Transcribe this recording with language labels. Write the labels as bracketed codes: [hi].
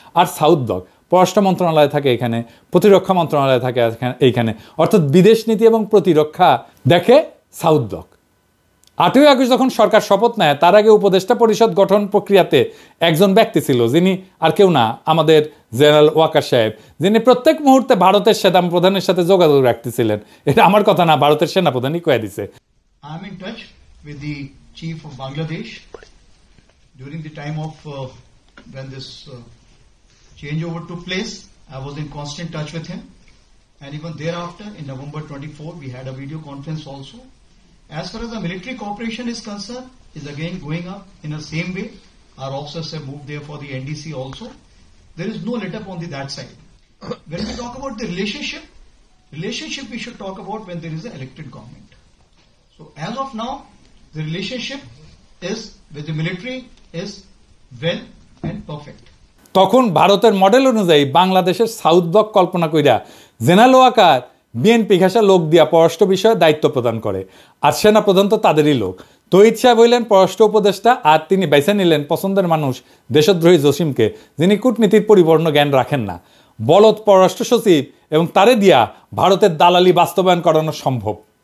[bn] আর south block, পররাষ্ট্র মন্ত্রণালয় থাকে এখানে, প্রতিরক্ষা মন্ত্রণালয় থাকে এইখানে, অর্থাৎ বিদেশ নীতি এবং প্রতিরক্ষা দেখে সাউথ ব্লক। 8ই আগস্ট যখন সরকার শপথ নেয়, তার আগে উপদেষ্টা পরিষদ গঠন প্রক্রিয়াতে একজন ব্যক্তি ছিল, যিনি আর কেউ না, আমাদের জেনারেল ওয়াকার সাহেব, যিনি প্রত্যেক মুহূর্তে ভারতের সেনা প্রধানের সাথে যোগাযোগ রাখতেছিলেন। এটা আমার কথা না, ভারতের সেনাপ্রধানই কয়ে দিছে। [en] I am in touch with the chief of Bangladesh during the time of when this changeover took place. I was in constant touch with him, and even thereafter in November 24 we had a video conference also. As far as the military cooperation is concerned, is again going up in the same way. Our officers have moved there for the NDC also. There is no let up on that side. When we talk about the relationship we should talk about when there is an elected government. So as of now, the relationship is with the military is well and perfect. [bn] তখন ভারতের model অনুযায়ী বাংলাদেশের south block কল্পনা কইরা general Waker BNP ঘাসা লোক দিয়া পররাষ্ট্র বিষয়ে দায়িত্ব প্রদান করে, আর সেনাপ্রধান তো তাদেরই লোক। তহিদ সাহেব হইলেন পররাষ্ট্র উপদেষ্টা, আর তিনি বেছে নিলেন পছন্দের মানুষ দেশদ্রোহী জসিমকে, যিনি কূটনীতির পরিপূর্ণ জ্ঞান রাখেন না, বলদ পররাষ্ট্র সচিব, এবং তারে দিয়া ভারতের দালালি বাস্তবায়ন করানো সম্ভব।